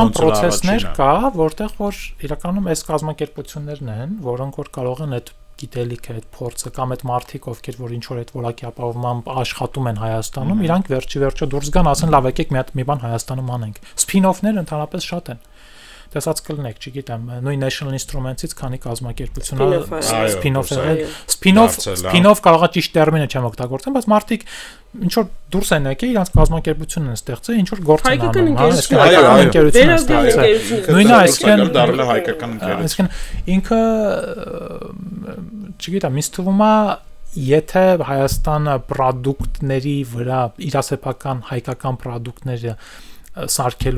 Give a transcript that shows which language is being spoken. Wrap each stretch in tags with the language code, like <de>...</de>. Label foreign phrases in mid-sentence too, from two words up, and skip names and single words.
<hy>ոնց պրոցեսներ կա, որտեղ որ իրականում այս կազմակերպություններն են, որոնք որ կարող են այդ գիտելիքը, այդ փորձը կամ այդ մարդիկ, ովքեր որ ինչ որ այդ որակի ապահովմամբ աշխատում են Հայաստանում, իրանք վերջի դուրս գան, ասեն լավ եկեք մի բան Հայաստանում անենք։ Սփին-օֆներ ընդհանրապես շատ են։ Տեսած կլնեք, չգիտեմ, նույն National Instruments-ից քանի կազմակերպություն spin-off կարող է ճիշտ տերմինը չեմ օգտագործեմ, բայց մարդիկ ինչ որ դուրս են եկել, իրանց կազմակերպությունն են ստեղծել, ինչ որ գործ են անում, հայկական ընկերություն են ստեղծել։ Նույնը այսինքն դառել հայկական ընկերություն։ Այսինքն ինքը, չգիտեմ, ինձ թվում է եթե Հայաստանը պրոդուկտների վրա իրասեփական հայկական պրոդուկտները սարքելու</hy>